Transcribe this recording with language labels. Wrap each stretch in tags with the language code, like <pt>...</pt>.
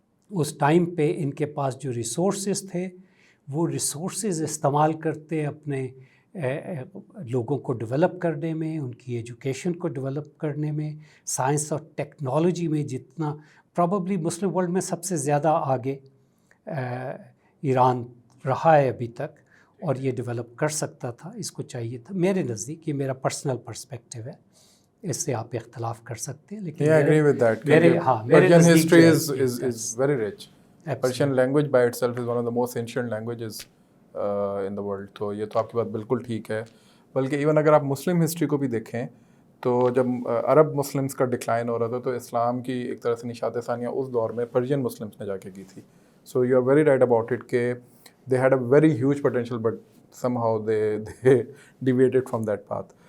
<ur>اس time پہ ان کے پاس جو ریسورسز تھے وہ ریسورسز استعمال کرتے اپنے لوگوں کو ڈیولپ کرنے میں، ان کی ایجوکیشن کو ڈیولپ کرنے میں، سائنس اور ٹیکنالوجی میں جتنا پروبیبلی مسلم ورلڈ میں سب سے زیادہ آگے ایران رہا ہے ابھی تک، اور یہ ڈیولپ کر سکتا تھا، اس کو چاہیے تھا. میرے نزدیک یہ میرا پرسنل پرسپیکٹیو ہے، اس سے آپ اختلاف کر سکتے ہیں، لیکن</ur> <en>I agree with that.</en> <ur>میرے</ur> <en>Persian</en> <ur>نزدیک</ur> <en>history</en> <ur>جو ہے</ur> <en>is very rich. Persian language by itself is one of the most ancient languages in the world.</en> <ur>تو یہ تو آپ کی بات بالکل ٹھیک ہے. بلکہ ایون اگر آپ مسلم ہسٹری کو بھی دیکھیں تو جب عرب مسلمس کا ڈکلائن ہو رہا تھا تو اسلام کی ایک طرح سے نشات ثانیہ اس دور میں پرشین مسلمس نے جا کے کی تھی.</ur> <en>So you are very right about it کہ they had a very huge potential but somehow they deviated from that path.</en>